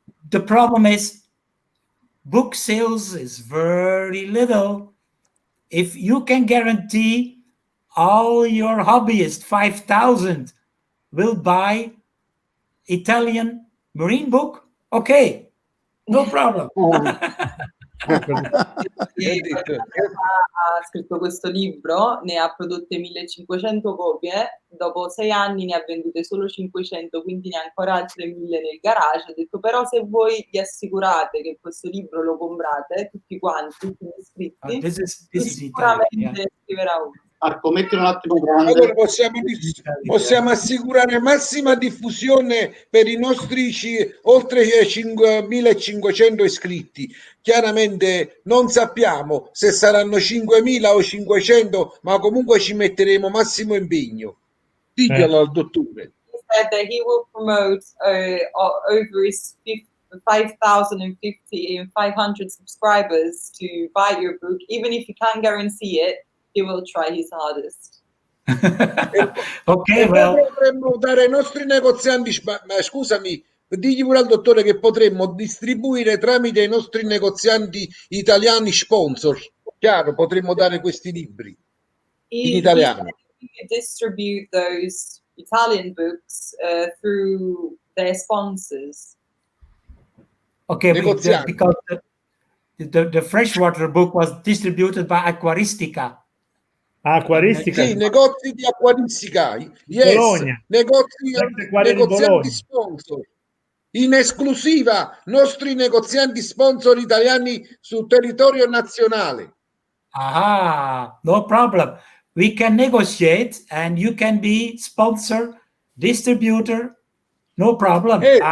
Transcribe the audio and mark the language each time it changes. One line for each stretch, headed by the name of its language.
English: The problem is book sales is very little. If you can guarantee all your hobbyists, 5,000, will buy Italian marine book, okay, no problem.
Italian: Ha scritto questo libro, ne ha prodotte 1500 copie, dopo 6 anni ne ha vendute solo 500, quindi ne ha ancora altre 1000 nel garage. Ha detto però se voi vi assicurate che questo libro lo comprate, tutti quanti, tutti gli iscritti, sicuramente scriverà uno. Marco, metti un attimo grande. Allora possiamo assicurare massima diffusione per i nostri oltre 5.500 iscritti. Chiaramente non sappiamo se saranno 5.000 o 500, ma comunque ci metteremo massimo impegno. Diglielo al dottore.
English: He said that he will promote over his 5,050 and 500 subscribers to buy your book, even if he can't guarantee it. He will try his hardest. Okay, well,
Italian: potremmo dare ai nostri negozianti, ma scusami, digli pure al dottore che potremmo distribuire tramite i nostri negozianti italiani sponsor. Chiaro, potremmo dare questi libri in italiano.
English: He distribute those Italian books through their sponsors. Okay, because the freshwater book was distributed by Acquaristica.
Italian: Acquaristica? Sì, negozi di acquaristica.
English: Yes,
Italian: Bologna. negozianti sponsor. In esclusiva, nostri negozianti sponsor italiani sul territorio nazionale.
English: Aha, no problem. We can negotiate and you can be sponsor, distributor, no problem.